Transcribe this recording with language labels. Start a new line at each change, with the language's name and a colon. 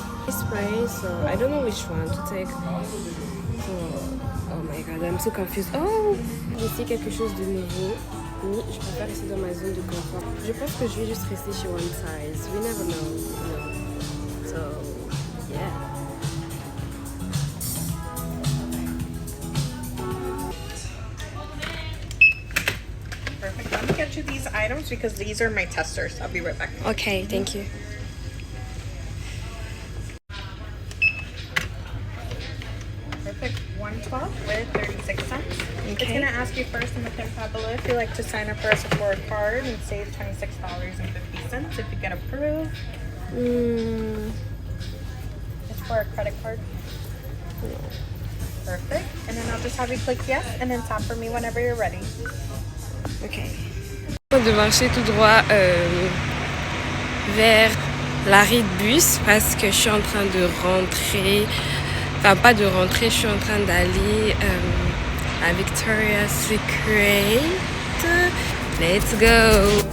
English: Spray, so I don't know which one to take. So, oh my god, I'm so confused.
French: Oh, j'essaie quelque chose de nouveau, mais je préfère rester dans ma zone de confort. Je pense que je vais juste rester chez one size.
English: We never know, you know. So, yeah. Let me get you these items because these are my testers. I'll be right back. Okay, thank you. Perfect. 112 with 36 cents. Okay. It's going to ask you first in the pin pad below if you'd like to sign up for a Sephora card and save $26.50 if you get approved. It's for a credit card. Perfect. And then I'll just have you click yes and then tap for me whenever you're ready. Ok.
French: De marcher tout droit vers l'arrêt de bus parce que je suis en train de rentrer. Enfin, pas de rentrer, je suis en train d'aller à Victoria's Secret. Let's go!